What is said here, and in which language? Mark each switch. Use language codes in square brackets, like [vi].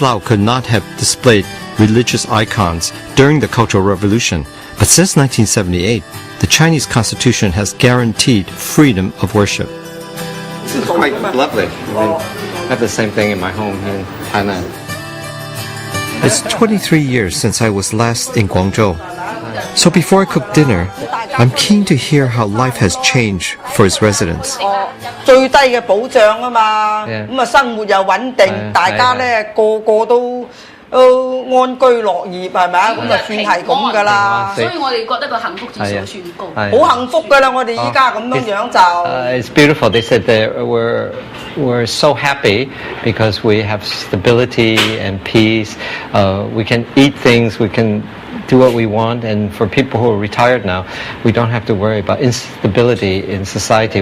[en] Lau could not have displayed religious icons during the Cultural Revolution, but since 1978, the Chinese Constitution has guaranteed freedom of worship. This is quite lovely. I have the same thing in my home in Thailand. It's 23 years since I was last in Guangzhou. So before I cook dinner, I'm keen to hear how life has changed for its residents. [yue] 最低嘅保障啊嘛，咁啊生活又穩定，大家咧個個都安居樂業係咪啊？咁就算係咁噶啦。所以我哋覺得個幸福指數算高，好幸福噶啦！我哋依家咁樣就。 [en] It's beautiful. They said that we're so happy because we have stability and peace. We can eat things. We can do what we want, and for people who are retired now, we don't have to worry about instability in society.